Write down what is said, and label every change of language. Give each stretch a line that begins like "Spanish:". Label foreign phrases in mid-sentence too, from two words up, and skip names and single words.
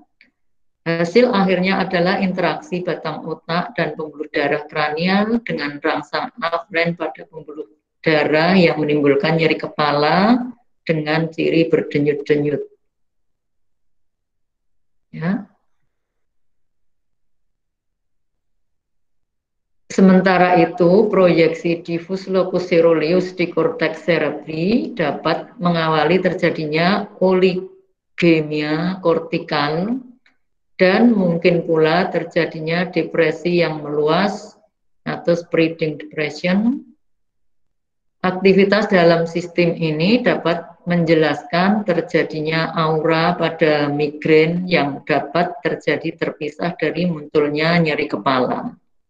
Indonesian: Hasil akhirnya adalah interaksi batang otak dan pembuluh darah kranial dengan rangsang aferen pada pembuluh darah yang menimbulkan nyeri kepala dengan ciri berdenyut-denyut. Ya. Sementara itu, proyeksi diffus
Latin: locus coeruleus
Indonesian: di korteks cerebri dapat mengawali terjadinya oligemia kortikal dan mungkin pula terjadinya depresi yang meluas atau
English: spreading depression.
Indonesian: Aktivitas dalam sistem ini dapat menjelaskan terjadinya aura pada migrain yang dapat terjadi terpisah dari munculnya nyeri kepala.